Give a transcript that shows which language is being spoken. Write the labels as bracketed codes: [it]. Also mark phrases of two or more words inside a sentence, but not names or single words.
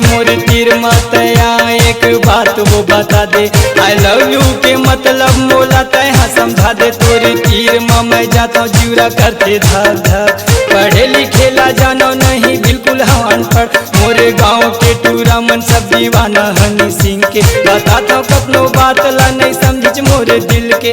[hne] मोर तीर मत एक बात वो बता दे, [en] I love you [hne] के मतलब मोला तय हाँ समझा दे। तोरे तीर में मैं जाता हूँ जीवरा करते धक धक। पढ़े लिखे ला जानो नहीं बिल्कुल हम अनपढ़। मोरे गाँव के टूरा मन सब दीवाना हनी सिंह के। बताता हूँ कपनो बात ला नहीं समझ मोरे दिल के।